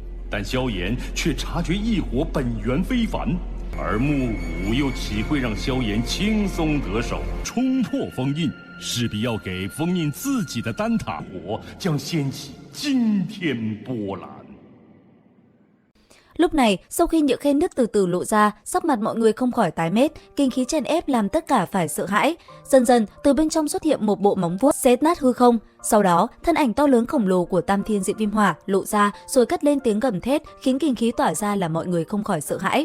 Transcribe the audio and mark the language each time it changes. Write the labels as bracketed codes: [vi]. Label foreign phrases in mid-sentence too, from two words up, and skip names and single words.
[zh] 但萧炎却察觉异火本源非凡，而木武又岂会让萧炎轻松得手？冲破封印，势必要给封印自己的丹塔火将掀起惊天波澜。 [vi] Lúc này, sau khi những khe nứt từ từ lộ ra, sắc mặt mọi người không khỏi tái mét, kinh khí chèn ép làm tất cả phải sợ hãi. Dần dần, từ bên trong xuất hiện một bộ móng vuốt xé nát hư không. Sau đó, thân ảnh to lớn khổng lồ của Tam Thiên Diệt Viêm Hỏa lộ ra, rồi cất lên tiếng gầm thét, khiến kinh khí tỏa ra làm mọi người không khỏi sợ hãi.